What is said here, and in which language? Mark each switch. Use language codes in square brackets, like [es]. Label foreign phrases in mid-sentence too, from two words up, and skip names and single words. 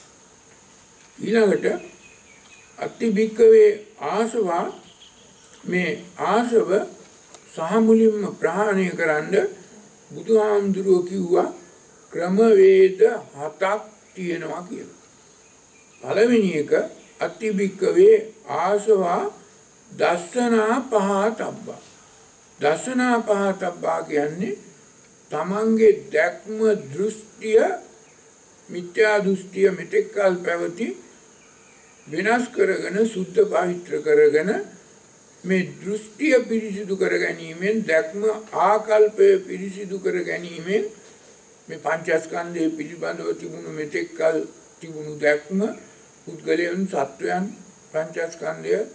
[si] ඊළඟට [pi] අතිභික්කවේ ආසවා [si] මේ ආසව සහ මුලින්ම ප්‍රහාණය කරන්න බුදුහාමුදුරුවෝ කිව්වා ක්‍රමවේද 7ක් තියෙනවා කියලා. පළවෙනි එක [pi] අතිභික්කවේ ආසවා දස්සනා පහතබ්බා. දස්සනා පහතබ්බා [si] කියන්නේ තමන්ගේ දැක්ම දෘෂ්ටිය මිත්‍යා දෘෂ්ටිය මෙතෙක් කල් පැවති විනාශ කරගෙන සුද්ධ පවිත්‍ර කරගෙන මේ දෘෂ්ටිය පිරිසිදු කර ගැනීමෙන් දැක්ම ආකල්පය පිරිසිදු කර ගැනීමෙන් මේ පංචස්කන්ධය පිළිබඳව තිබුණු මෙතෙක් කල් තිබුණු දැක්ම පුද්ගලයන් සත්වයන් පංචස්කන්ධය